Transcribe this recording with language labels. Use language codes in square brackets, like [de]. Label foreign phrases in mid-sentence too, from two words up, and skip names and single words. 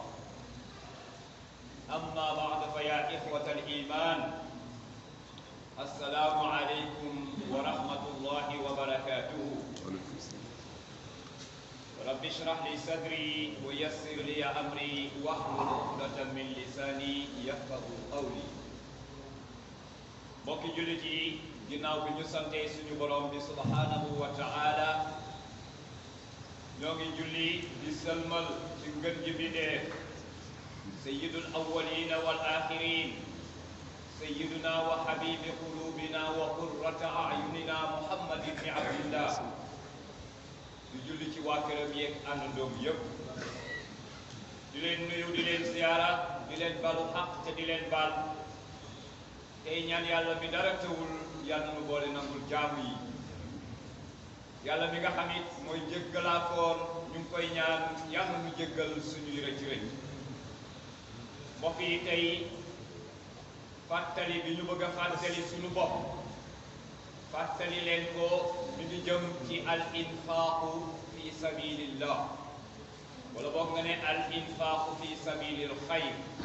[ar] أما بعد فيا إخوة الإيمان السلام عليكم ورحمة الله وبركاته رب اشرح لي صدري ويسر لي أمري واحلل عقدة من لساني يفقهوا قولي [wo] mbokki jullit yi ginnaaw bi ñu santee suñu borom bi [ar] سبحانه و ta'ala [wo] ñoo ngi julli di sëlmal ci ngën ji bindéef [ar] سيد الأولين والآخرين سيدنا و حبيب قلوبنا و قرة أعيننا محمد ابن عبد الله [wo] di julli ci waa këram yeeg àndandoom yépp di leen nuyu di leen ziyaara di leen balu xaq te di leen baal tey ñaan yàlla mi dara tëwul yàlla nu boole nangul jaamu yi yàlla mi nga xam it mooy jéggalaakoon ñu ngi koy ñaan yàlla nu jéggal suñuy rëcc rëcc mbokk yi tey fàttali bi ñu bëgg a fàttali suñu bopp fàttali leen ko mi ngi jëm ci [ar] الإنفاق في سبيل الله [wo] wala boog nga ne [ar] الإنفاق في سبيل الخير